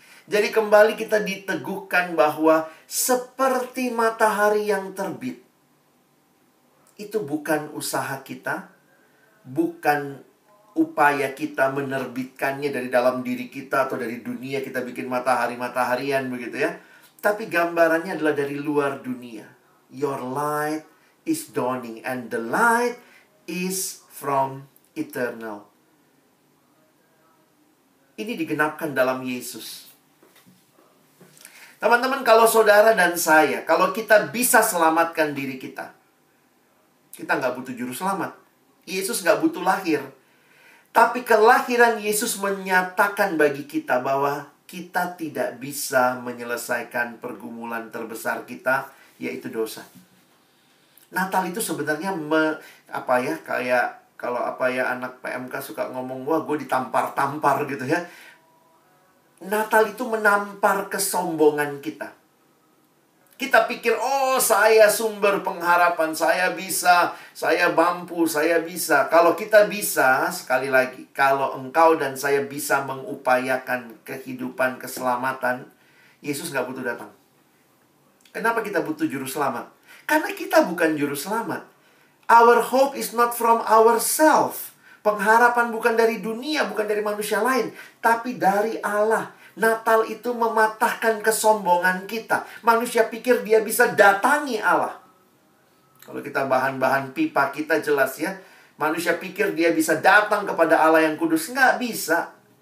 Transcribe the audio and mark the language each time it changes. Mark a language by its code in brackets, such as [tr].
[id] Jadi kembali kita diteguhkan bahwa seperti matahari yang terbit, itu bukan usaha kita, bukan upaya kita menerbitkannya dari dalam diri kita atau dari dunia kita bikin matahari-mataharian begitu ya. Tapi gambarannya adalah dari luar dunia. [en] Your light is dawning and the light is from eternal. [id] Ini digenapkan dalam Yesus. Teman-teman, kalau saudara dan saya, kalau kita bisa selamatkan diri kita, kita nggak butuh juru selamat. Yesus nggak butuh lahir. Tapi kelahiran Yesus menyatakan bagi kita bahwa kita tidak bisa menyelesaikan pergumulan terbesar kita, yaitu dosa. Natal itu sebenarnya kayak kalau anak PMK suka ngomong, wah gue ditampar-tampar gitu ya. Natal itu menampar kesombongan kita. Kita pikir, oh saya sumber pengharapan, saya bisa, saya mampu, saya bisa. Kalau kita bisa, sekali lagi, kalau engkau dan saya bisa mengupayakan kehidupan, keselamatan, Yesus nggak butuh datang. Kenapa kita butuh juru selamat? Karena kita bukan juru selamat. [en] Our hope is not from ourselves. [id] Pengharapan bukan dari dunia, bukan dari manusia lain, tapi dari Allah. Natal itu mematahkan kesombongan kita. Manusia pikir dia bisa datangi Allah. Kalau kita bahan-bahan pipa kita jelas ya. Manusia pikir dia bisa datang kepada Allah yang kudus. Nggak bisa.